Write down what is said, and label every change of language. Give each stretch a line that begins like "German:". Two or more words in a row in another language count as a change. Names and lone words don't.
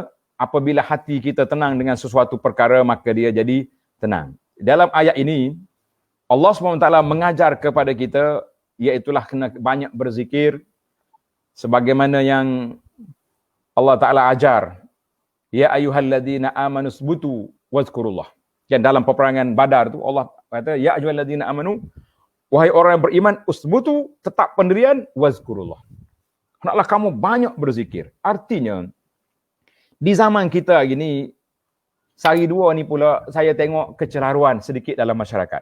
Malay: Apabila hati kita tenang dengan sesuatu perkara, maka dia jadi tenang. Dalam ayat ini, Allah SWT mengajar kepada kita, iaitulah kena banyak berzikir, sebagaimana yang Allah Ta'ala ajar.
Arabic: Ya ayyuhalladzina amanu sbutu wazkurullah.
Malay: Dan dalam peperangan Badar tu Allah kata,
Arabic: ya ayyuhalladzina amanu,
Malay: wahai orang yang beriman, usbutu, tetap pendirian, wazkurullah. Hendaklah kamu banyak berzikir. Artinya, di zaman kita hari ni, sehari dua ni pula saya tengok kecelaruan sedikit dalam masyarakat.